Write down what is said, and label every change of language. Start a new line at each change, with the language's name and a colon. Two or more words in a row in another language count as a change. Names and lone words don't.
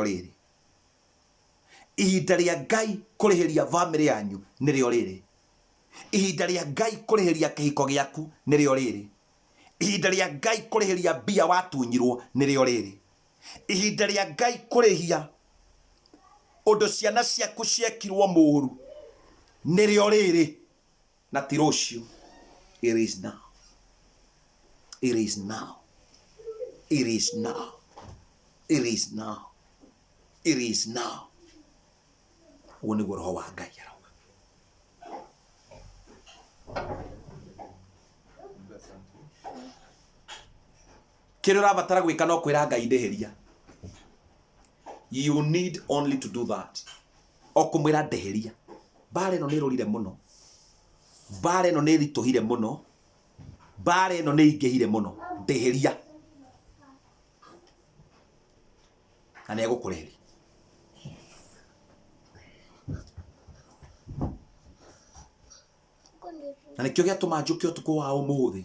Kikuyu: riri ihinda ria Ngai kurihiria family yanyu nirio riri ihinda ria Ngai kurihiria kihiko giaku nirio riri ihinda ria Ngai kurihiria mbia watunyirwo nirio riri ihinda ria Ngai kurihia undu ciana ciaku ciekirwo muru nirio riri na ti rucio.
English: It is now. It is now. It is now. It is now. It is now.
Kikuyu: Wone roho wa Ngai arauga. Kile urabatara gwika no kwira Ngai ndeheria.
English: You need only to do that.
Kikuyu: Okumwira ndeheria. Bare no nirorire muno. Bare no nirituhire muno. Bare no niingehire muno. Ndeheria. Ana egukureheri. Na nikio giatuma njuke utuku wa umuthi.